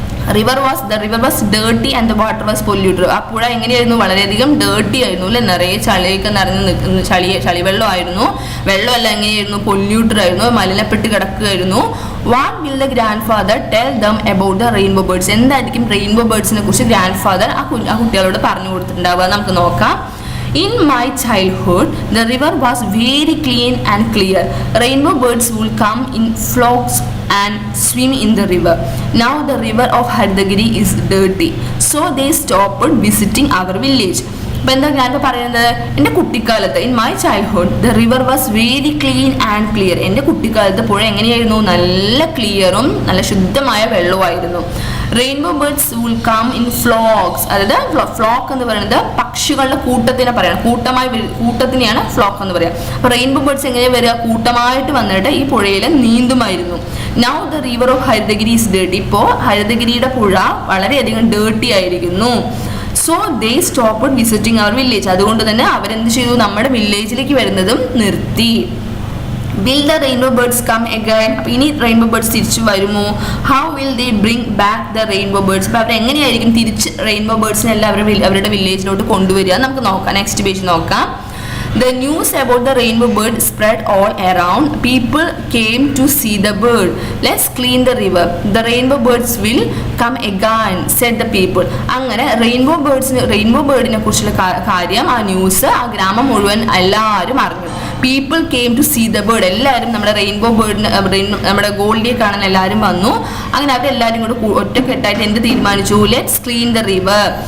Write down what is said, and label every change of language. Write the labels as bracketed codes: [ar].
[en] the river was dirty and the water was polluted. [ml] ആ പുഴ എങ്ങനെയായിരുന്നു? വളരെയധികം ഡേർട്ടി ആയിരുന്നു അല്ലെ, നിറയെ ചളിയൊക്കെ നിറഞ്ഞു നിൽക്കുന്ന ചളിവെള്ളമായിരുന്നു. വെള്ളമല്ല എങ്ങനെയായിരുന്നു? പൊല്യൂട്ടഡ് ആയിരുന്നു, മലിനപ്പെട്ട് കിടക്കുകയായിരുന്നു. [en] What will the grandfather tell them about the rainbow birds? [ml] എന്തായിരിക്കും റെയിൻബോ ബേർഡ്സിനെ കുറിച്ച് ഗ്രാൻഡ് ഫാദർ ആ കുട്ടികളോട് പറഞ്ഞു കൊടുത്തിട്ടുണ്ടാവുക? നമുക്ക് നോക്കാം. [en] In my childhood, the river was very clean and clear. Rainbow birds would come in flocks and swim in the river. Now the river of Haridagiri is dirty, so they stopped visiting our village. [ml] അപ്പോൾ എന്താ ഞാനിപ്പോൾ പറയുന്നത്? എൻ്റെ കുട്ടിക്കാലത്ത്, [en] In my childhood the river was very clean and clear. [ml] എൻ്റെ കുട്ടിക്കാലത്ത് പുഴ എങ്ങനെയായിരുന്നു? നല്ല ക്ലിയറും നല്ല ശുദ്ധമായ വെള്ളമായിരുന്നു. [en] Rainbow birds will come in flocks. [ml] അതായത് ഫ്ലോക്ക് എന്ന് പറയുന്നത് പക്ഷികളുടെ കൂട്ടത്തിനെ പറയണം, കൂട്ടത്തിനെയാണ് ഫ്ലോക്ക് എന്ന് പറയുക. അപ്പോൾ റെയിൻബോ ബേർഡ്സ് എങ്ങനെയാണ് വരിക? കൂട്ടമായിട്ട് വന്നിട്ട് ഈ പുഴയിൽ നീന്തുമായിരുന്നു. [en] Now the river of Harithagiri is dirty. [ml] ഇപ്പോൾ ഹരിതഗിരിയുടെ പുഴ വളരെയധികം ഡേർട്ടി ആയിരിക്കുന്നു. [en] So they stopped visiting our village. [ml] അതുകൊണ്ട് തന്നെ അവരെന്ത് ചെയ്തു? നമ്മുടെ വില്ലേജിലേക്ക് വരുന്നതും നിർത്തി. [en] Will the rainbow birds come again? [ml] അപ്പോൾ ഇനി റെയിൻബോ ബേർഡ്സ് തിരിച്ചു വരുമോ? [en] How will they bring back the rainbow birds? [ml] അപ്പോൾ അവർ എങ്ങനെയായിരിക്കും തിരിച്ച് റെയിൻബോ ബേർഡ്സിനെ എല്ലാം അവരുടെ വില്ലേജിലോട്ട് കൊണ്ടുവരിക? നമുക്ക് നോക്കാം. നെക്സ്റ്റ് പേജ് നോക്കാം. [en] The news about the rainbow bird spread all around. People came to see the bird. Let's clean the river. The rainbow birds will come again, said the people. [ml] അങ്ങനെ rainbow ബേർഡിനെ കുറിച്ചുള്ള കാര്യം, ആ news ആ ഗ്രാമം മുഴുവൻ എല്ലാവരും അറിഞ്ഞു. [en] People came to see the bird. [ml] എല്ലാവരും നമ്മുടെ റെയിൻബോ ബേർഡിന്, നമ്മുടെ ഗോൾഡിയെ കാണാൻ എല്ലാവരും വന്നു. അങ്ങനെ അവരെല്ലാവരും കൂടെ ഒറ്റക്കെട്ടായിട്ട് എന്ത് തീരുമാനിച്ചു? [en] Let's clean the river.